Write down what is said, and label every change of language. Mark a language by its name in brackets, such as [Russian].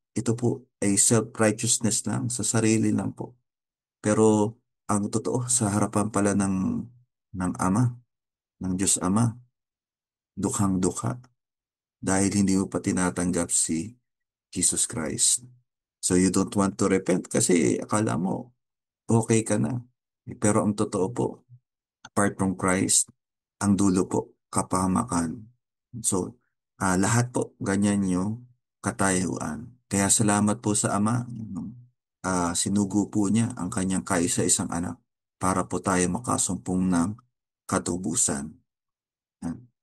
[Filipino] Ito po ay self-righteousness lang, sa sarili lang po. Pero ang totoo, sa harapan pala ng Ama, ng Diyos Ama, dukhang-dukha dahil hindi mo pa tinatanggap si Jesus Christ. [English] So you don't want to repent [Filipino] kasi akala mo okay ka na. Pero ang totoo po, [English] apart from Christ, [Filipino] ang dulo po, kapahamakan. So, lahat po, ganyan yung katayuan. Kaya salamat po sa Ama. Sinugo po niya ang kanyang kaisa-isang anak para po tayo makasumpong ng katubusan. Yan.